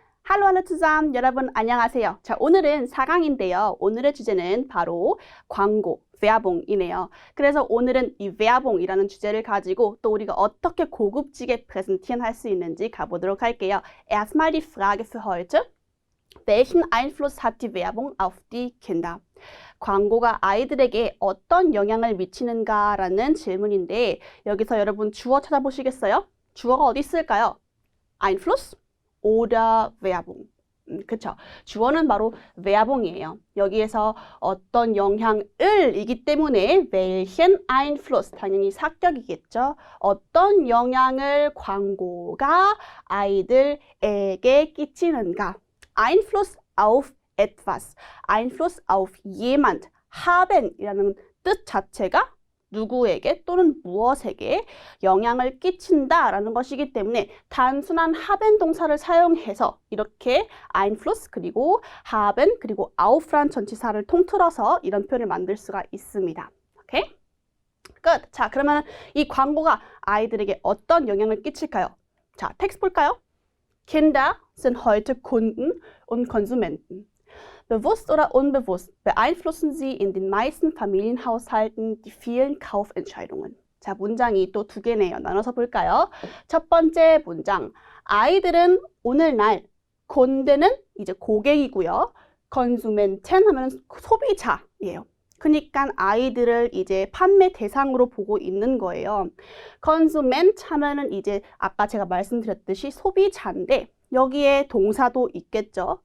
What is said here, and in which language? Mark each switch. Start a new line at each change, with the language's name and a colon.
German: Hallo alle zusammen,
Korean: 여러분 안녕하세요. 자, 오늘은 4강인데요. 오늘의 주제는 바로 광고, Werbung이네요. 그래서 오늘은 이 Werbung이라는 주제를 가지고 또 우리가 어떻게 고급지게 präsentieren 할 수 있는지 가보도록 할게요.
German: Erstmal die Frage für heute. Welchen Einfluss hat die Werbung auf die Kinder?
Korean: 광고가 아이들에게 어떤 영향을 미치는가라는 질문인데 여기서 여러분 주어 찾아보시겠어요? 주어가 어디 있을까요?
German: Einfluss oder Werbung.
Korean: 그쵸. 주어는 바로 Werbung이에요. 여기에서 어떤 영향을 이기 때문에
German: welchen Einfluss,
Korean: 당연히 사격이겠죠. 어떤 영향을 광고가 아이들에게 끼치는가.
German: Einfluss auf etwas, Einfluss auf jemand,
Korean: haben이라는 뜻 자체가 누구에게 또는 무엇에게 영향을 끼친다라는 것이기 때문에 단순한 haben 동사를 사용해서 이렇게 Einfluss 그리고 haben 그리고 auf란 전치사를 통틀어서 이런 표현을 만들 수가 있습니다. 오케이? 끝. 자, 그러면 이 광고가 아이들에게 어떤 영향을 끼칠까요? 자, 텍스트 볼까요?
German: Kinder sind heute Kunden und Konsumenten. Bewusst oder unbewusst beeinflussen sie in den meisten Familienhaushalten die vielen Kaufentscheidungen.
Korean: 자, 문장이 또 두 개네요. 나눠서 볼까요? 첫 번째 문장. 아이들은 오늘날 곤대는 이제 고객이고요. Konsumenten 하면 소비자예요. 그러니까 아이들을 이제 판매 대상으로 보고 있는 거예요. Konsument 하면은 이제 아까 제가 말씀드렸듯이 소비자인데 여기에 동사도 있겠죠.